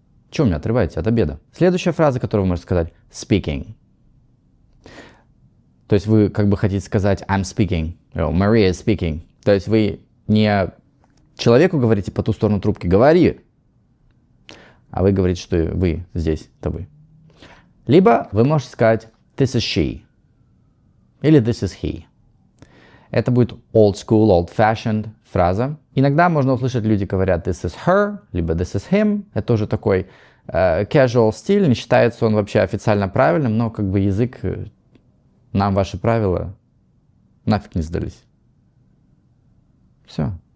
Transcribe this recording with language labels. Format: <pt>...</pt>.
<ru>Чего меня отрываете от обеда? Следующая фраза, которую вы можете сказать</ru> <en>«speaking».</en> <ru>То есть вы как бы хотите сказать</ru> <en>«I'm speaking», «Maria is speaking».</en> <ru>То есть вы не человеку говорите по ту сторону трубки «говори», а вы говорите, что вы здесь, это вы. Либо вы можете сказать</ru> <en>«this is she»</en> <ru>или</ru> <en>«this is he».</en> <ru>Это будет</ru> <en>old school, old-fashioned</en> <ru>фраза. Иногда можно услышать, люди говорят</ru> <en>«this is her»,</en> <ru>либо</ru> <en>«this is him».</en> <ru>Это тоже такой casual стиль, не считается он вообще официально правильным, но как бы язык, нам ваши правила нафиг не сдались. Все.</ru>